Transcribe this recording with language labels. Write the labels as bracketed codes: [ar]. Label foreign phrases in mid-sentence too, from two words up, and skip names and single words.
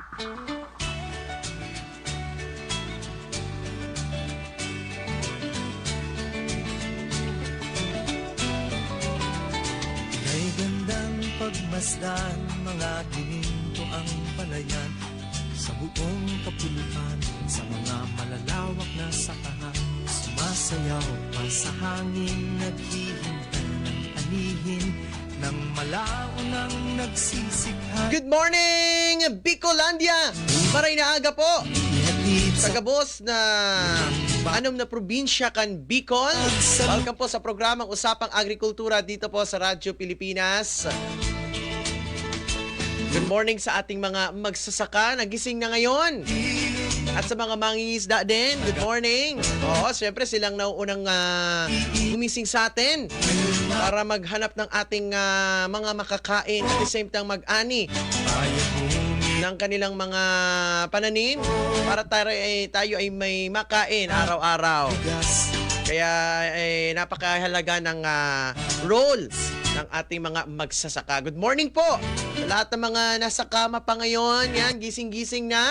[tl] May gandang pagmasdan, mga gininto ang palayan sa buong kapulutan, sa mga malalawak na sakahan. Sumasayaw pa sa hangin, naghihintay ng anihin ng malaunang nagsisikhan. [en] Good morning, [bik] Bicolandia! Maray na aga po! Taga-boss na anom na probinsya kan Bicol. [tl] Welcome po sa programang Usapang Agrikultura dito po sa Radyo Pilipinas. [en] Good morning [tl] sa ating mga magsasaka. Nagising na ngayon. At sa mga mangingisda din, [en] good morning. [tl] Oo, syempre silang nauunang gumising sa atin para maghanap ng ating mga makakain [en] at the same time [tl] mag-ani ng kanilang mga pananim para tayo ay may makain araw-araw. Kaya napakahalaga ng role ng ating mga magsasaka. [en] Good morning [tl] po Sa lahat ng mga nasa kama pa ngayon, yan, gising-gising na.